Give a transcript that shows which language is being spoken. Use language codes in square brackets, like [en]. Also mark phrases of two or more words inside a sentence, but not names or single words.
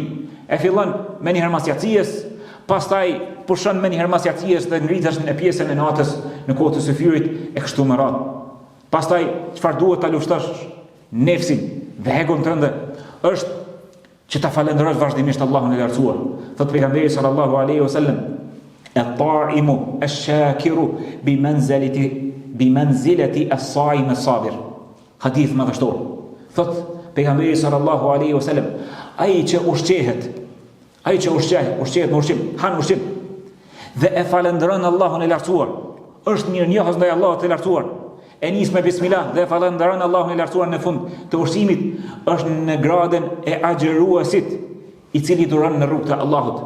[sq] E fillon me një herë mas jacies, pastaj pushon me një herë mas jacies dhe ngritesh në pjesën e natës në kohë të syfyrit e kështu me radhë. Pastaj çfarë duhet ta luftosh nefsin dhe egon tënde është që ta falendrosh vazhdimisht Allahun e lartësuar. Thot pejgamberi [ar] صلى الله عليه وسلم: "الطاعم الشاكر بمنزلة الصائم الصابر." [sq] Hadith madhështor. Thot pejgamberi [ar] صلى الله عليه وسلم: [sq] ai që ushqehet me ushqim, han ushqim dhe e falendron Allahun e lartësuar, është mirënjohës ndaj Allahut të lartësuar. E nis me bismillah dhe falendron Allahun e lartësuar në fund të ushqimit, është në gradën e agjëruesit i cili duron në rrugën e Allahut.